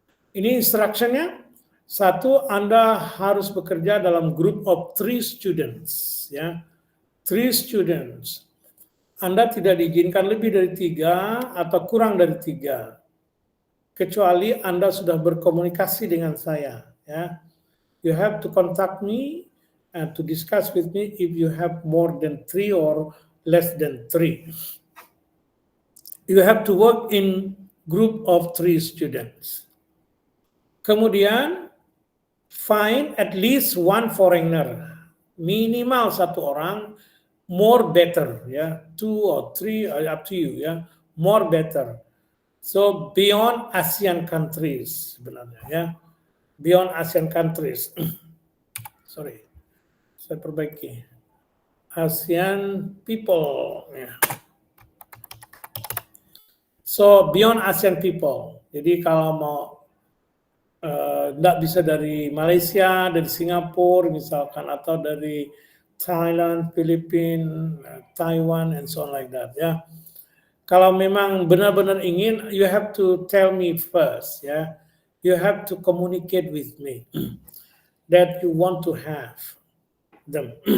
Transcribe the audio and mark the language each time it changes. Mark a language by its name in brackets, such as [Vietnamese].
[Indonesian] Ini instructionnya. 1, Anda harus bekerja dalam [English] group of 3 students, 3 students. [Indonesian] Anda tidak diizinkan lebih dari 3 atau kurang dari 3. kecuali Anda sudah berkomunikasi dengan saya, ya. [English] You have to contact me and to discuss with me if you have more than 3 or less than 3. You have to work in group of 3 students. [Indonesian] Kemudian [English] find at least one foreigner, [Indonesian] minimal satu orang, [English] more better, ya, 2 or 3 up to you, ya, more better. So beyond ASEAN countries [Indonesian] sebenarnya, [English] ya, beyond ASEAN countries. [Indonesian] Sorry, saya perbaiki. ASEAN people, ya. [English] So beyond ASEAN people. [Indonesian] Jadi kalau mau nggak bisa dari Malaysia, dari Singapura misalkan, atau dari Thailand, Filipina, Taiwan, [English] and so on like that, [Indonesian] ya. Kalau memang benar-benar ingin, [English] you have to tell me first, ya. You have to communicate with me that you want to have them.